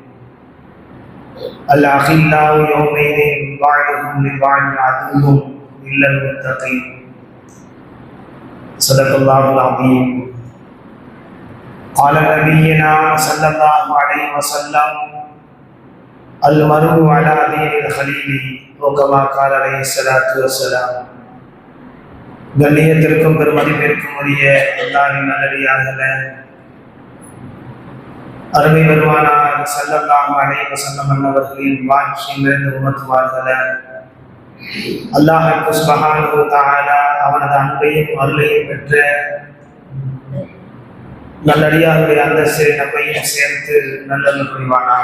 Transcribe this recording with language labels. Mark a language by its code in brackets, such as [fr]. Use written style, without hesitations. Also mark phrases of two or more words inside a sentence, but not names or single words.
[ar] الأخلاء يومئذ بعضهم لبعض عدو إلا المتقين. صدق الله العظيم. قال نبينا صلى الله عليه وسلم: المرء على دين خليله وكما قال عليه الصلاة والسلام. [ta] கண்ணியத்திற்கும் பெருமதிப்பிற்கும் உரிய அல்லாஹ்வின் நல்லடியார்களே, அருமை பெருமானார் [ar] صلى الله عليه وسلم [ta] அவர்களின் வாழ்க்கையில் நிறைந்த உம்மத்துமார்களே, [ar] الله سبحانه وتعالى [ta] அவனது அன்பையும் அருளையும் பெற்ற நல்லடியார்களுடைய அந்தஸ்தை நம்மையும் சேர்த்து நல்லது புரிவானாக.